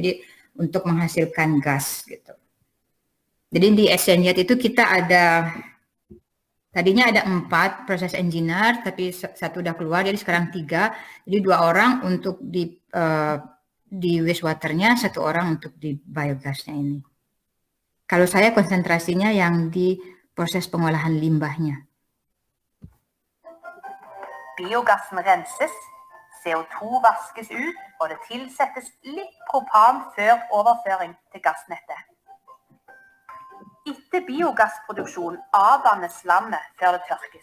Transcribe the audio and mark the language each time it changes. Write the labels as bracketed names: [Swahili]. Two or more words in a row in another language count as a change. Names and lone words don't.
[Indonesian] Jadi untuk menghasilkan gas gitu. Jadi di SNZ itu kita tadinya ada 4 proses engineer, tapi 1 udah keluar, jadi sekarang 3. Jadi 2 orang untuk di wastewater-nya, 1 orang untuk di biogasnya ini. Kalau saya konsentrasinya yang di proses pengolahan limbahnya. [Norwegian] Biogassen renses, CO2 vaskes ut, og det tilsettes litt propan før overføring til gassnettet. Etter biogassproduksjon avvannes slammet før det tørkes.